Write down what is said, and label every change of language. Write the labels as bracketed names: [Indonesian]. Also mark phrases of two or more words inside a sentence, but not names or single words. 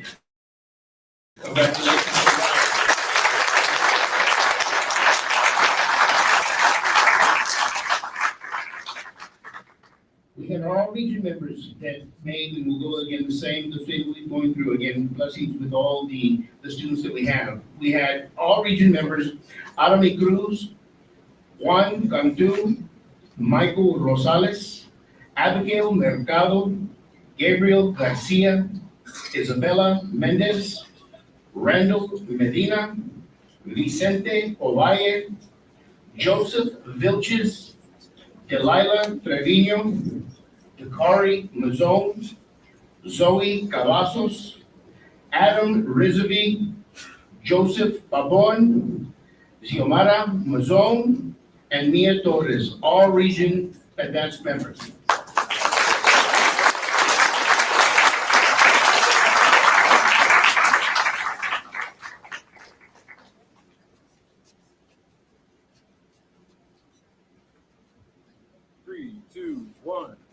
[English] Congratulations to Ryan. We had all region members that made, and we'll go again the same we're going through again, blessings with all the students that we have. we had all region members, Arami Cruz, Juan Cantu, Michael Rosales, Abigail Mercado, Gabriel Garcia, Isabella Mendez, Randall Medina, Vicente Ovalle, Joseph Vilches, Delilah Trevino, Dakari Mazone, Zoe Cavazos, Adam Rizavi, Joseph Babon, Xiomara Mazone, and Mia Torres, all region advanced members. Three, two, one.